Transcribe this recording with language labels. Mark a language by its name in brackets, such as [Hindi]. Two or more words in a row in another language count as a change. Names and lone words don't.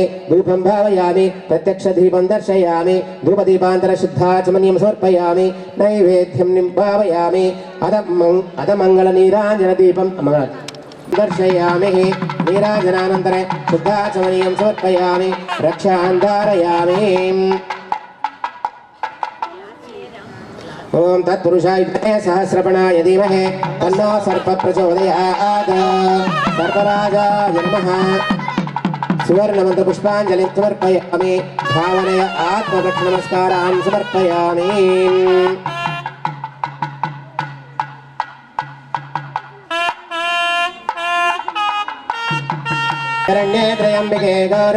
[Sanskrit] ధూపం భావయామి. ప్రత్యక్ష దీపం దర్శయామి. ధూపదీపాంతర శుద్ధాచమనీయం సమర్పయామి. నైవేద్యం భావయామి. అధమంగళ నీరాజన దీపం దర్శయామి. నీరాజనానంతరే శుద్ధాచమనీయం సమర్పయామి. రక్షాన్ ధారయామి. ओम तत्पुरुषाय विद्महे सहस्रपणाय धीमहि तन्नो सर्प प्रचोदयात् सर्पराजाय नमः सुवर्णमंत्र पुष्पांजलिं समर्पयामि भावनया आत्मरक्षणमस्कारान् समर्पयामि शरण्ये त्र्यम्बिके गौरे